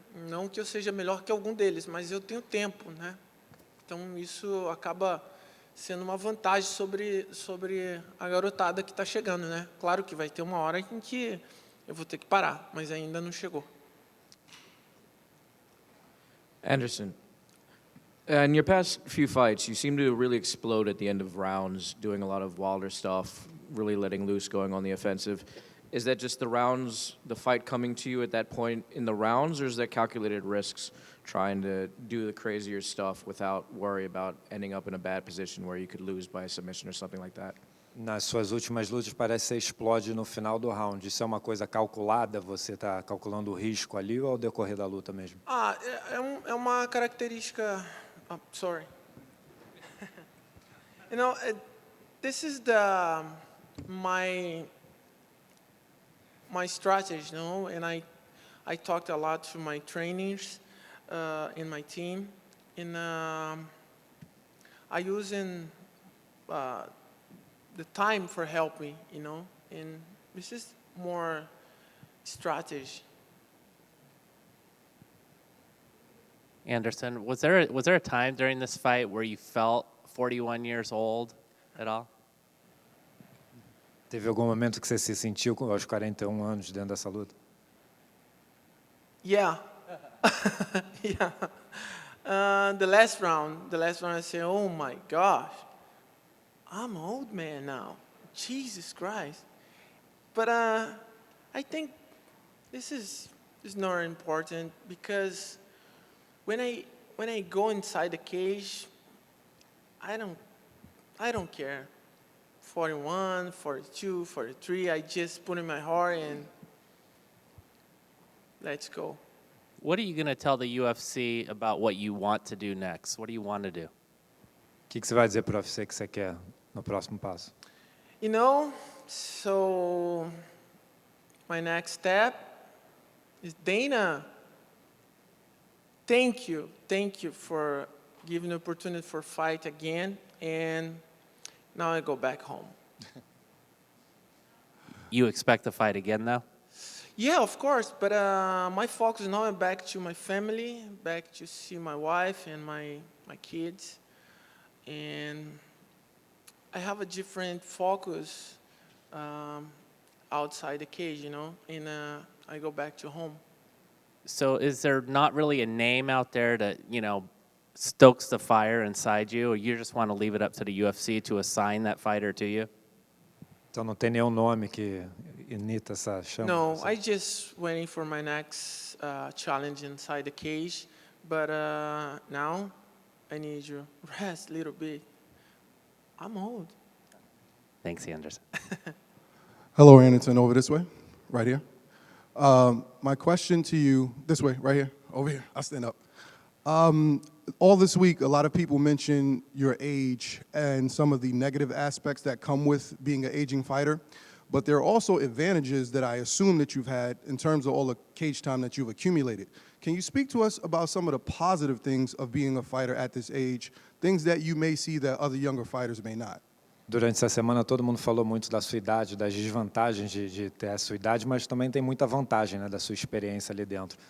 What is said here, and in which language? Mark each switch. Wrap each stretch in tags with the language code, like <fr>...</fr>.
<pt>Não que eu seja melhor que algum deles, mas eu tenho tempo, né? Então, isso acaba sendo uma vantagem sobre a garotada que está chegando, né? Claro que vai ter uma hora em que eu vou ter que parar, mas ainda não chegou.</pt> <en>Anderson, in your past few fights, you seem to really explode at the end of rounds, doing a lot of Wilder stuff, really letting loose, going on the offensive. Is that just the rounds, the fight coming to you at that point in the rounds, or is that calculated risks trying to do the crazier stuff without worry about ending up in a bad position where you could lose by a submission or something like that?</en> <pt>Nas suas últimas lutas parece que você explode no final do round. Isso é uma coisa calculada? Você está calculando o risco ali ou ao decorrer da luta mesmo? É uma característica...</pt> <en>sorry. You know, this is my strategy, you know, and I talked a lot to my trainers in my team, and I use the time for help me, you know, and this is more strategy. Anderson, was there a time during this fight where you felt 41 years old at all?</en> <pt>Teve algum momento que você se sentiu aos 41 anos dentro dessa luta?</pt> <en>Yeah. Yeah. The last round I said, oh my gosh, I'm an old man now. Jesus Christ. But I think this is not important, because when I go inside the cage, I don't care. 41, 42, 43, I just put in my heart and let's go. What are you going to tell the UFC about what you want to do next? What do you want to do?</en> <pt>O que você vai dizer para o UFC que você quer no próximo passo?</pt> <en>You know, so my next step is Dana. Thank you for giving the opportunity for fight again, and now I go back home. You expect to fight again, though? Yeah, of course, but my focus now is back to my family, back to see my wife and my kids, and I have a different focus outside the cage, you know, and I go back to home. So is there not really a name out there that, you know, stokes the fire inside you, or you just want to leave it up to the UFC to assign that fighter to you?</en> <pt>Então não tem nenhum nome que imita essa chama?</pt> <en>No, I just waiting for my next challenge inside the cage, but now I need you rest a little bit. I'm old. Thanks, Anderson. Hello, Anderson, over this way, right here. My question to you, this way, right here, over here, I'll stand up. All this week, a lot of people mention your age and some of the negative aspects that come with being an aging fighter, but there are also advantages that I assume that you've had in terms of all the cage time that you've accumulated. Can you speak to us about some of the positive things of being a fighter at this age, things that you may see that other younger fighters may not?</en> <pt>Durante essa semana todo mundo falou muito da sua idade, das desvantagens de ter a sua idade, mas também tem muita vantagem, né, da sua experiência ali dentro.</pt>